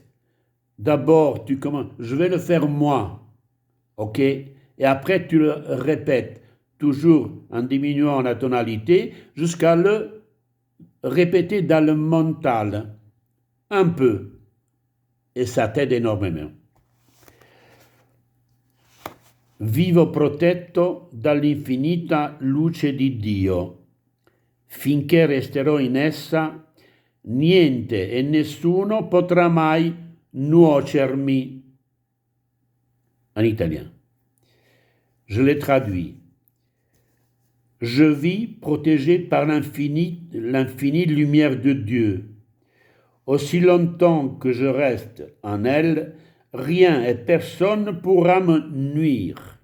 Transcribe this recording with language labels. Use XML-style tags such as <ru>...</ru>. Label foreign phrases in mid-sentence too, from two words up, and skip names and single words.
<fr>D'abord, tu commences. Je vais le faire moi. OK? Et après, tu le répètes, toujours en diminuant la tonalité, jusqu'à le répéter dans le mental. Un peu. Et ça t'aide énormément.</fr> <it>Vivo protetto dall'infinita luce di Dio. Finché resterò in essa, niente e nessuno potrà mai nuocermi.</it> <fr>En italien. Je l'ai traduit. Je vis protégé par l'infinie lumière de Dieu. Aussi longtemps que je reste en elle, rien et personne ne pourra me nuire.</fr>